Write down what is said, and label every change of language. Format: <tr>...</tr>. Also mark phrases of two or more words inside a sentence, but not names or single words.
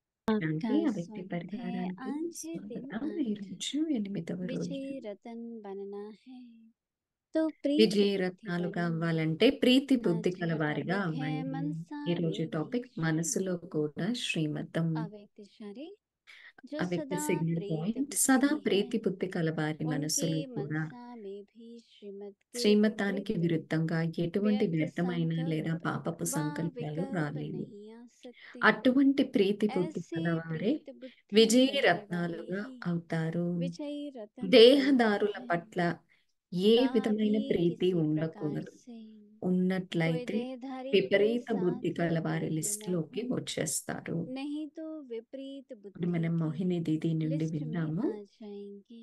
<hi>आपका</hi> <te>ఇలాంటి ఆ వ్యక్తి</te> <hi>स्वागत है</hi> <te>పరిహారానికి</te> <hi>आज है दिन</hi> <te>స్వాగతం. 8 ఈరోజు 8వ రోజు.</te> <hi>विजय रतन बनना है तो प्रीत</hi> <te>విజయ</te> <hi>बुद्धि</hi> <te>రత్నాలు</te> <hi>बढ़ो।</hi> <te>కావాలంటే ప్రీతి బుద్ధి</te> <hi>आज का</hi> <te>కలవారిగా</te> <hi>टॉपिक है</hi> <te>అవ్వండి.</te> <hi>मनसा</hi> <te>ఈ రోజు</te> <hi>में भी</hi> <te>టాపిక్ మనసులో</te> <hi>श्रीमत।</hi> <te>కూడా శ్రీమతం.</te> <hi>अव्यक्तिशारी जो</hi> <te>ఆ వ్యక్తి</te> <hi>सदा</hi> <te>సిగ్నల్</te> <hi>प्रीत</hi> <te>పాయింట్</te> <hi>बुद्धि</hi> <te>సదా</te> <hi>की है</hi> <te>ప్రీతి బుద్ధి కలవారి</te> <hi>उनके</hi> <te>మనసులో కూడా</te> <hi>मनसा में भी श्रीमत के</hi> <te>శ్రీమతానికి</te> <hi>विपरीत</hi> <te>విరుద్ధంగా ఎటువంటి</te> <hi>व्यर्थ</hi> <te>వ్యర్థమైన లేదా</te> <hi>संकल्प</hi> <te>పాపపు</te> <hi>व</hi> <te>సంకల్పాలు</te> <hi>विकल्प</hi> <te>రాలేవు.</te> <hi>नहीं आ सकते।</hi> <te>అటువంటి ప్రీతి బుద్ధి</te> <hi>ऐसे</hi> <te>కలవారే</te> <hi>प्रीत बुद्धि</hi> <te>విజయ</te> <hi>रखने वाले</hi> <te>రత్నాలుగా</te> <hi>ही</hi> <te>అవుతారు.</te> <hi>विजयी रतन बनते</hi> <te>దేహదారుల</te> <hi>हैं।</hi> <te>పట్ల ఏ</te> <hi>कभी</hi> <te>విధమైన ప్రీతి</te> <hi>किसी प्रकार</hi> <te>ఉండకూడదు.</te> <hi>से कोई</hi> <te>ఉన్నట్లయితే</te> <hi>देहधारी के</hi> <te>విపరీత బుద్ధి</te> <hi>साथ</hi> <te>కల వారి</te> <hi>प्रीत न</hi> <te>లిస్టులోకి</te> <hi>हो,</hi> <te>వచ్చేస్తారు.</te> <hi>नहीं तो विपरीत</hi> <te>ఇప్పుడు</te> <hi>बुद्धि</hi> <te>మనం</te> <hi>की</hi> <te>మోహిని దీది నుండి</te> <hi>लिस्ट में</hi> <te>విన్నాము.</te> <hi>आ जाएंगे।</hi>